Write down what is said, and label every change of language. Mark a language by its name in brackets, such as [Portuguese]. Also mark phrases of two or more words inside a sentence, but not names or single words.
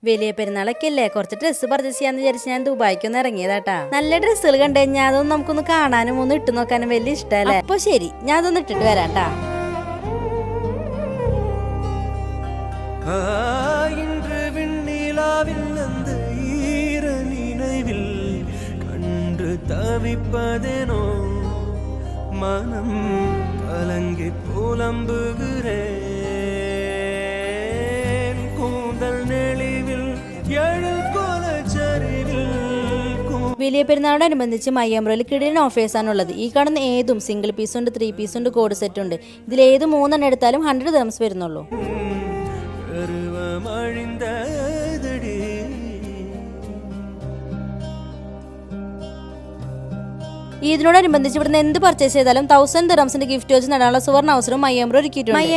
[Malayalam] വലിയ പെരുന്നാളൊക്കെ അല്ലേ, കുറച്ച് [English] dress purchase [Malayalam] ചെയ്യാന്ന് വിചാരിച്ച് ഞാൻ ദുബായിക്കൊന്ന് ഇറങ്ങിയതാട്ടാ. നല്ല ഡ്രസ്സുകൾ കണ്ടു കഴിഞ്ഞാൽ അതൊന്നും നമുക്കൊന്ന് കാണാനും ഒന്ന് ഇട്ട് നോക്കാനും വലിയ ഇഷ്ടമല്ലേ. അപ്പൊ ശരി, ഞാൻ അതൊന്ന് ഇട്ടിട്ട് വരാട്ടാ. [Tamil] மனம் கலங்கி புலம்புகிறேன் கூந்தல் நெளிவில் எழில் கொலச்சரிவில். [Malayalam] വലിയ പെരുന്നാളോടനുബന്ധിച്ച് മയ്യമ്പ്രോയിൽ കിടിലൻ ഓഫേഴ്സ് ആണുള്ളത്. ഈ കാണുന്ന ഏതും [English] single piece [Malayalam] ഉണ്ട്, 3 പീസ് ഉണ്ട്, [English] co-ord set [Malayalam] ഉണ്ട്. ഇതിലേത് 3 എടുത്താലും 100 dirhams വരുന്നുള്ളൂ. ഇതിനോടനുബന്ധിച്ച് ഇവിടുന്ന് എന്ത് പർച്ചേസ് ചെയ്താലും 1000 dirhamsന്റെ ഗിഫ്റ്റ് വെച്ച് നേടാനുള്ള സുവർണ്ണ അവസരം മയ്യമ്പ്രോ ഒരുക്കിയിട്ടുണ്ട്.